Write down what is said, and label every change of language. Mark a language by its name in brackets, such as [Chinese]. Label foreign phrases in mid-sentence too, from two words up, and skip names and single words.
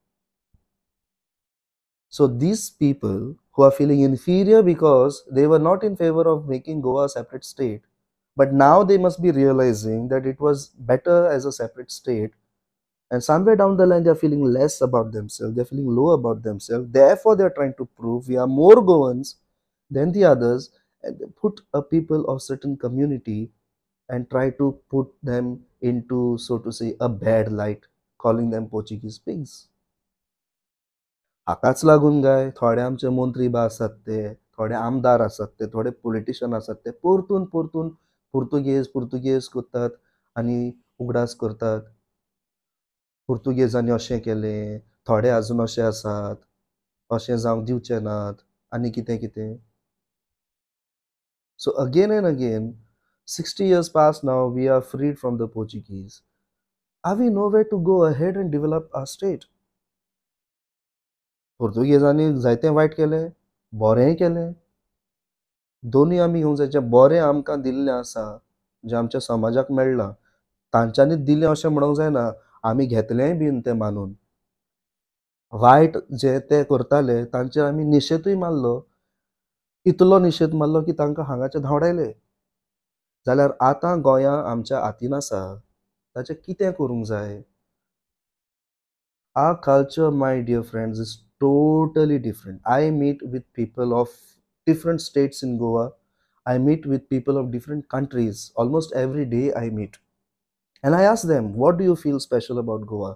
[English] So these people who are feeling inferior because they were not in favor of making Goa a separate state, but now they must be realizing that it was better as a separate state, and somewhere down the line they are feeling less about themselves, they're feeling low about themselves. Therefore they're trying to prove we are more Goans than the others, and they put a people of certain community and try to put them into, so to say, a bad light, calling them Portuguese pigs. [Konkani] हाकाच लागून काय थोडे आमचे मंत्री बा आसात ते, थोडे आमदार आसात ते, थोडे पॉलिटिशियन आसात ते परतून परतून पुर्तुगेज करतात आनी उगडास करतात. पुर्तुगेजांनी अशें केलें, थोडे अजून अशे आसात, अशें जावंक दिवचे नात, आनी कितें कितें. [English] So again and again, 60 years past now, we are freed from the Portuguese. Are we nowhere to go ahead and develop our state? [Konkani] पोर्तुगेजांनी जायतें वायट केलें, बरेंय केलें. दोन्ही आमी घेवंक जाय. जें बरें आमकां दिल्लें आसा, जें आमच्या समाजाक मेळ्ळां, तांच्यांनीच दिलें अशें म्हणूंक जायना. आमी घेतलेंय बीन तें मानून. वायट जे ते करताले तांचेर आमी निशेधूय मारलो. इतलो निशेध मारलो की तांकां हांगाचे धांवडायले. जाल्यार आतां गोंयां आमच्या हातीन आसा. ताचें कितें करूंक जाय? [English] Our culture, my dear friends, is totally different. I meet with people of different states in Goa. I meet with people of different countries. Almost every day I meet. And I ask them, what do you feel special about Goa?